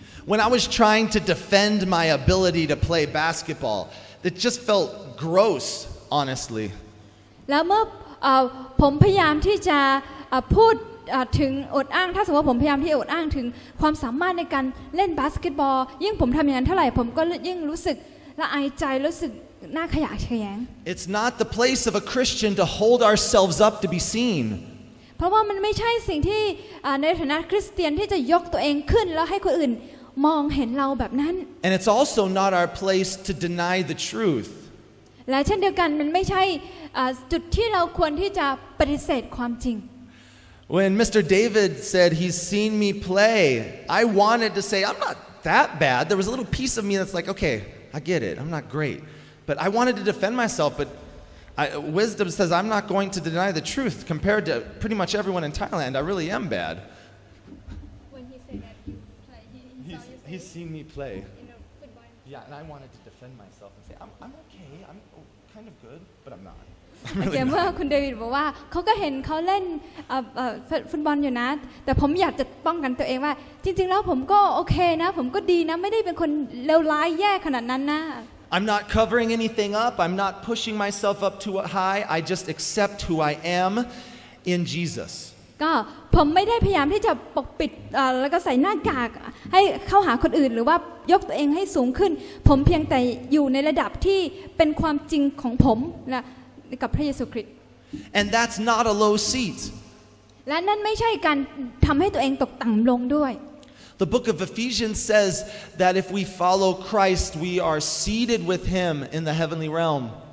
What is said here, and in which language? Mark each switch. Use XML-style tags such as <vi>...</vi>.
<en>When I was trying to defend my ability to play basketball, it just felt gross, honestly.</en> <th>แล้วเมื่อผมพยายามที่จะพูดถึงอดอ้างถ้าสมมติว่าผมพยายามที่จะอดอ้างถึงความสามารถในการเล่นบาสเกตบอลยิ่งผมทำอย่างนั้นเท่าไหร่ผมก็ยิ่งรู้สึกละอายใจรู้สึกน่าขยะแขยง</th> <en>It's not the place of a Christian to hold ourselves up to be seen.</en> <th>เพราะว่ามันไม่ใช่สิ่งที่ในฐานะคริสเตียนที่จะยกตัวเองขึ้นแล้วให้คนอื่นมองเห็นเราแบบนั้น</th> <en>And it's also not our place to deny the truth.</en> <th>และเช่นเดียวกันมันไม่ใช่จุดที่เราควรที่จะปฏิเสธความจริง</th> <en>When Mr. David said he's seen me play, I wanted to say I'm not that bad. There was a little piece of me that's like, okay, I get it. I'm not great. But I wanted to defend myself, but wisdom says I'm not going to deny the truth. Compared to pretty much everyone in Thailand, I really am bad. When he said that you play, He's seen me play. football. Yeah, and I wanted to defend myself and say, I'm okay. I'm kind of good, but I'm not.</en> <th>แต่เมื่อคุณเดวิดบอกว่าเขาก็เห็นเขาเล่นฟุตบอลอยู่นะแต่ผมอยากจะป้องกันตัวเองว่าจริงๆแล้วผมก็โอเคนะผมก็ดีนะไม่ได้เป็นคนเลวร้ายแย่ขนาดนั้นนะ</th> <en>I'm not covering anything up. I'm not pushing myself up too high. I just accept who I am in Jesus.</en> <th>ก็ผมไม่ได้พยายามที่จะปกปิดแล้วก็ใส่หน้ากากให้เข้าหาคนอื่นหรือว่ายกตัวเองให้สูงขึ้นผมเพียงแต่อยู่ในระดับที่เป็นความจริงของผมนะกับพระเยซูคริสต์</th> <en>And that's not a low seat.</en> <th>และนั่นไม่ใช่การทำให้ตัวเองตกต่ำลงด้วย</th> <en>The book of Ephesians says that if we follow Christ, we are seated with Him in the heavenly realm.</en>